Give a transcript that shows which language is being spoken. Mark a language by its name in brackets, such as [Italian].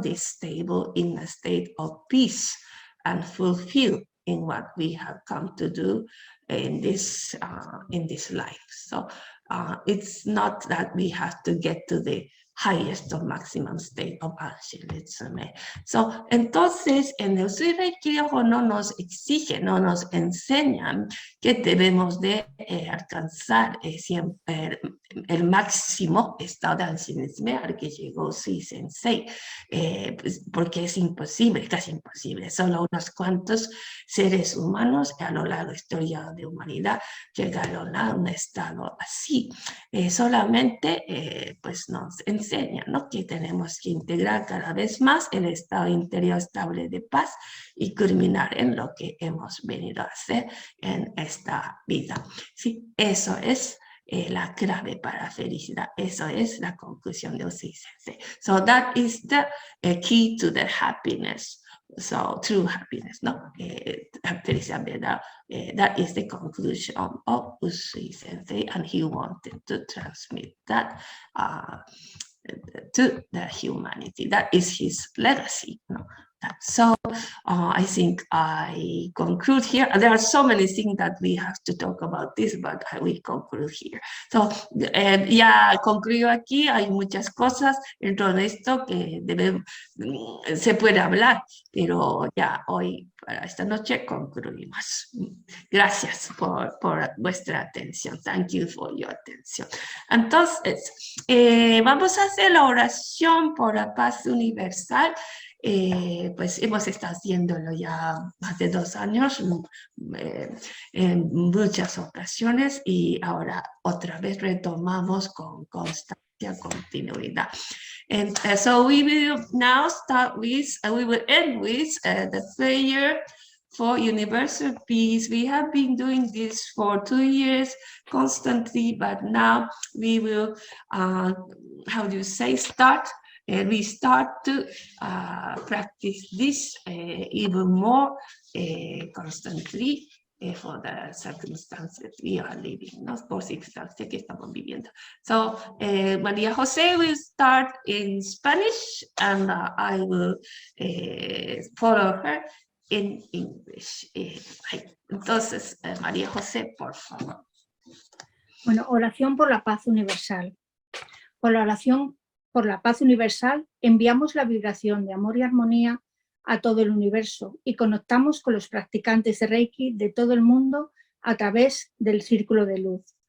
[English] This stable in a state of peace and fulfill in what we have come to do in this life. So it's not that we have to get to the highest or maximum state of Anshin Ritsumei. [Spanish] So, entonces, en el Usui Reiki Ryoho no nos exige, no nos enseñan que debemos de alcanzar siempre el máximo estado de Anshin Ritsumei al que llegó Usui Sensei, pues, porque es imposible, casi imposible. Solo unos cuantos seres humanos a lo largo de la historia de humanidad llegaron a un estado así. Solamente pues nos enseña, ¿no? Que tenemos que integrar cada vez más el estado interior estable de paz y culminar en lo que hemos venido a hacer en esta vida. Sí, eso es la clave para la felicidad. Eso es la conclusión de Usui Sensei. [English] So that is the key to the happiness. So true happiness, no? [Spanish] Felicidad, ¿verdad? [English] That is the conclusion of Usui Sensei, and he wanted to transmit that to the humanity. That is his legacy, no? So I think I conclude here. There are so many things that we have to talk about this, but I will conclude here. [Spanish] So ya concluyo aquí. Hay muchas cosas dentro de esto que se puede hablar, pero ya hoy, para esta noche, concluimos. Gracias por vuestra atención. [English] Thank you for your attention. [Spanish] Entonces, vamos a hacer la oración por la paz universal. Pues hemos estado haciéndolo ya más de 2 años en muchas ocasiones, y ahora otra vez retomamos con constancia, continuidad. [English] And so we will now start with, we will end with the prayer for universal peace. We have been doing this for 2 years constantly, but now we will, how do you say, we start to practice this even more constantly for the circumstances we are living, ¿no? Por circunstancias que estamos viviendo. So María José will start in Spanish, and I will follow her in English. [Spanish] Entonces, María José, por favor. Bueno, oración por la paz universal. Por la oración por la paz universal, enviamos la vibración de amor y armonía a todo el universo y conectamos con los practicantes de Reiki de todo el mundo a través del círculo de luz.